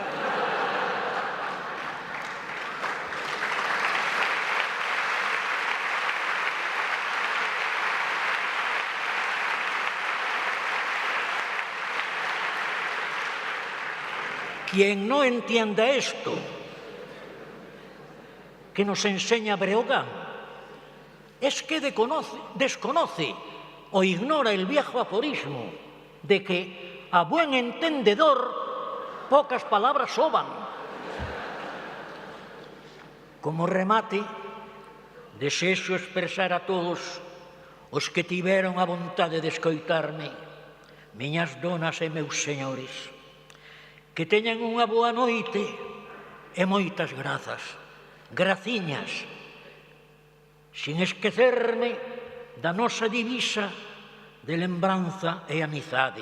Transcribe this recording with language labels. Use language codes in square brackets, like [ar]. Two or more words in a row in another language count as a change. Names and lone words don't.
[es] Quien no entienda esto, que nos enseña Breogán, es que desconoce o ignora el viejo aforismo de que a buen entendedor pocas palabras soban. [gl] Como remate, desexo expresar a todos os que tiveron a vontade de escoitarme, miñas donas e meus señores, que teñan unha boa noite e moitas grazas, graciñas, sin esquecerme da nosa divisa de lembranza e amizade.